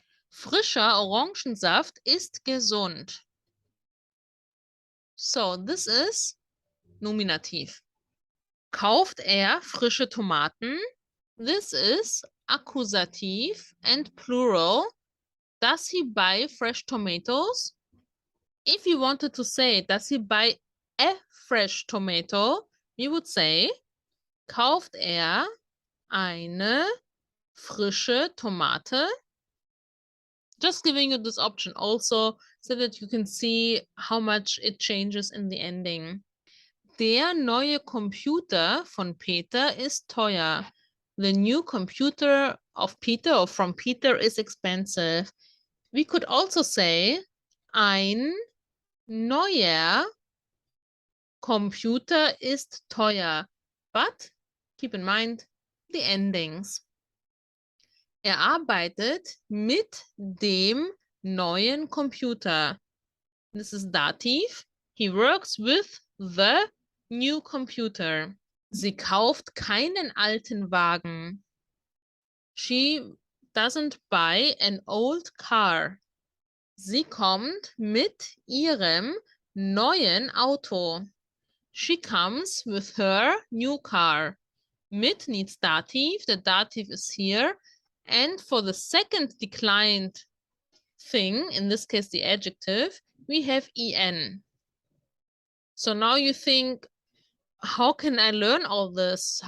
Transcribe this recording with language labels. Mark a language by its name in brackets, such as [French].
[German] Frischer Orangensaft ist gesund. [English] So, this is Nominativ. [German] Kauft er frische Tomaten? [English] This is Akkusativ and plural. Does he buy fresh tomatoes? If you wanted to say, does he buy a fresh tomato, you would say, [German] kauft er eine frische Tomate? [English] Just giving you this option also so that you can see how much it changes in the ending. [German] Der neue Computer von Peter ist teuer. [English] The new computer of Peter or from Peter is expensive. We could also say [German] ein neuer Computer ist teuer. [English] But keep in mind the endings. [German] Er arbeitet mit dem neuen Computer. [English] This is Dativ. He works with the new computer. [German] Sie kauft keinen alten Wagen. [English] She doesn't buy an old car. [German] Sie kommt mit ihrem neuen Auto. [English] She comes with her new car. Mit needs dative. The dative is here. And for the second declined thing, in this case the adjective, we have en. So now you think, how can I learn all this?